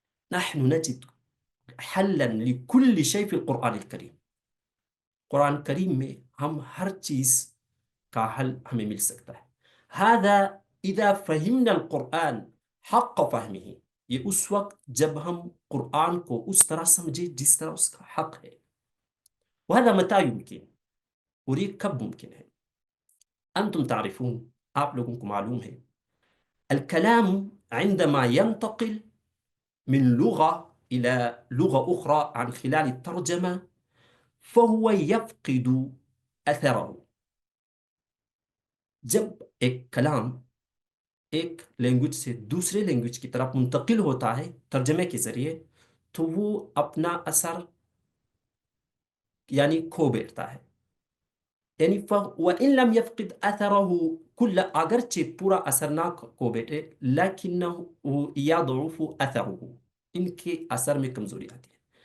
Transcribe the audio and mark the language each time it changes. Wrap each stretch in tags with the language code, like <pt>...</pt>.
<ar>نحن نجد حلا لكل شيء في القرآن الكريم،</ar> <ur>قرآن کریم میں ہم ہر چیز کا حل ہمیں مل سکتا ہے.</ur> <ar>هذا اذا فهمنا القرآن حق فهمه،</ar> <ur>یہ اس وقت جب ہم قرآن کو اس طرح سمجھے جس طرح اس کا حق ہے.</ur> <ar>وهذا متى يمكن،</ar> <ur>اور یہ کب ممکن ہے.</ur> <ar>انتم تعرفون،</ar> <ur>آپ لوگوں کو معلوم ہے،</ur> <ar>الكلام عندما ينتقل من لغة إلى لغة أخرى عن خلال الترجمة فهو يفقد أثره.</ar> <ur>جب ایک کلام ایک لینگویج سے دوسرے لینگویج کی طرف منتقل ہوتا ہے ترجمے کے ذریعے تو وہ اپنا اثر یعنی کھو بیٹھتا ہے. یعنی</ur> <ar>وَإِن لَمْ يَفْقِدْ أَثَرَهُ كُلَّ،</ar> <ur>اگرچہ پورا اثر نہ کھو بیٹھے،</ur> <ar>لَكِنَّهُ يَضْعُفُ أَثَرُهُ،</ar> <ur>ان کے اثر میں کمزوری آتی ہے.</ur>